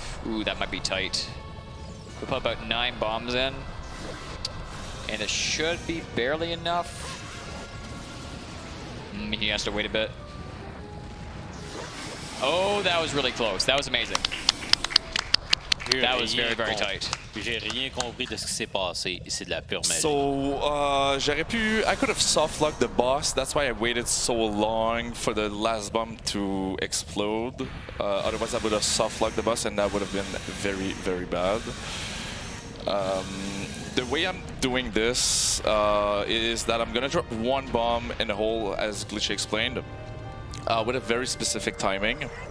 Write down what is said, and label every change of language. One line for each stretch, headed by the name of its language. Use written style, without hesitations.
English: Ooh, that might be tight. We'll put about 9 bombs in. And it should be barely enough. He has to wait a bit. Oh, that was really close. That was amazing. That was very, very tight.
French: J'ai rien compris de ce qui s'est passé. C'est de la pure magie.
English: So, I could have soft-locked the boss. That's why I waited so long for the last bomb to explode. Otherwise, I would have soft-locked the boss, and that would have been very, very bad. The way I'm doing this is that I'm gonna drop 1 bomb in the hole, as Glitchy explained, with a very specific timing.